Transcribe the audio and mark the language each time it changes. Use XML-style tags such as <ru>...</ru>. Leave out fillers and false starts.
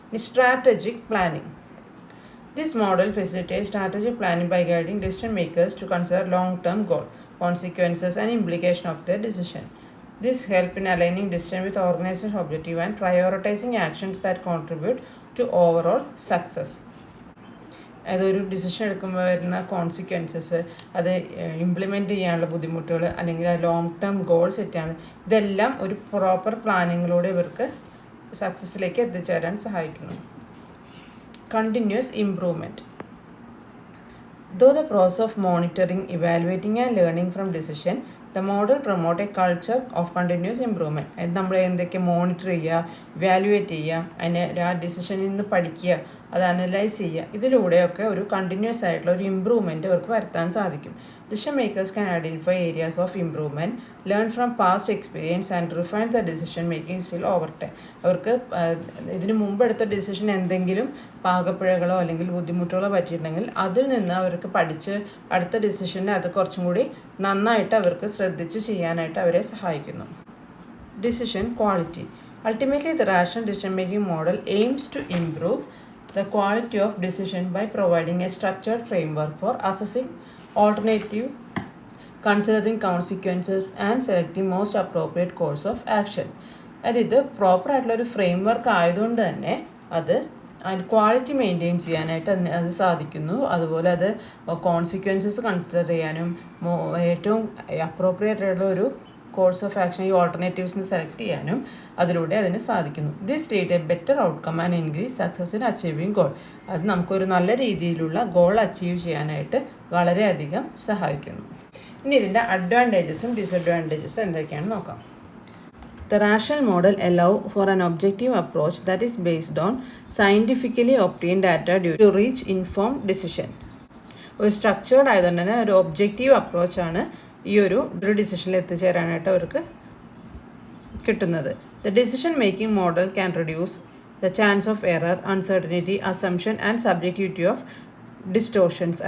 <en>Strategic planning. This model facilitates strategic planning by guiding decision makers to consider long-term goals, consequences, and implications of their decision. This helps in aligning decision with organizational objective and prioritizing actions that contribute to overall success.</en> <ml>അതൊരു decision എടുക്കുമ്പോൾ വരുന്ന consequences, അത് implement ചെയ്യാനുള്ള ബുദ്ധിമുട്ടുകൾ, അല്ലെങ്കിൽ long term goal സെറ്റാണ്, ഇതെല്ലാം ഒരു പ്രോപ്പർ പ്ലാനിങ്ങിലൂടെ ഇവർക്ക് സക്സസ്സിലേക്ക് എത്തിച്ചേരാൻ സഹായിക്കുന്നു.</ml> <en>Continuous improvement. Though the process of monitoring, evaluating, and learning from decision, the model promotes a culture of continuous improvement.</en> <ml>നമ്മൾ എന്തൊക്കെ മോണിറ്റർ ചെയ്യുക, ഇവാലുവേറ്റ് ചെയ്യുക, അതിനെ ആ ഡിസിഷനിൽ നിന്ന് പഠിക്കുക, അത് അനലൈസ് ചെയ്യുക, ഇതിലൂടെയൊക്കെ ഒരു കണ്ടിന്യൂസ് ആയിട്ടുള്ള ഒരു ഇമ്പ്രൂവ്മെൻറ്റ് അവർക്ക് വരുത്താൻ സാധിക്കും.</ml> <en>Decision makers can identify areas of improvement, learn from past experience, and refine the decision making skill over time.</en> <ml>അവർക്ക് ഇതിന് മുമ്പ് എടുത്ത ഡിസിഷൻ എന്തെങ്കിലും പാകപ്പിഴകളോ അല്ലെങ്കിൽ ബുദ്ധിമുട്ടുകളോ പറ്റിയിട്ടുണ്ടെങ്കിൽ അതിൽ നിന്ന് അവർക്ക് പഠിച്ച് അടുത്ത ഡിസിഷനെ അത് കുറച്ചും കൂടി നന്നായിട്ട് അവർക്ക് ശ്രദ്ധിച്ച് ചെയ്യാനായിട്ട് അവരെ സഹായിക്കുന്നു.</ml> <en>Decision quality. Ultimately, the rational decision making model aims to improve the quality of decision by providing a structured framework for assessing alternative, considering consequences, and selecting most appropriate course of action.</en> <ml>അത് ഇത് proper ആയിട്ടുള്ളൊരു frame work ആയതുകൊണ്ട് തന്നെ അത് quality maintain ചെയ്യാനായിട്ട് അത് സാധിക്കുന്നു. അതുപോലെ അത് കോൺസിക്വൻസസ് കൺസിഡർ ചെയ്യാനും ഏറ്റവും അപ്രോപ്രിയേറ്റ് ആയിട്ടുള്ള ഒരു കോഴ്സ് ഓഫ് ആക്ഷൻ, ഈ ഓൾട്ടർനേറ്റീവ്സിന് സെലക്ട് ചെയ്യാനും അതിലൂടെ അതിന് സാധിക്കുന്നു.</ml> <en>This lead a better outcome and increase success in achieving goal.</en> <ml>അത് നമുക്കൊരു നല്ല രീതിയിലുള്ള ഗോൾ അച്ചീവ് ചെയ്യാനായിട്ട് വളരെയധികം സഹായിക്കുന്നു. ഇനി ഇതിൻ്റെ അഡ്വാൻറ്റേജസും ഡിസഡ്വാൻറ്റേജസും എന്തൊക്കെയാണെന്ന് നോക്കാം.</ml> <en>The rational model allows for an objective approach that is based on scientifically obtained data to reach informed decision.</en> <ml>ഒരു സ്ട്രക്ചേർഡ് ആയതുകൊണ്ട് തന്നെ ഒരു ഒബ്ജക്റ്റീവ് അപ്രോച്ചാണ് ഈ ഒരു ഡിസിഷനിൽ എത്തിച്ചേരാനായിട്ട് അവർക്ക് കിട്ടുന്നത്.</ml> <en>The decision making model can reduce the chance of error, uncertainty, assumption and subjectivity of distortions.</en>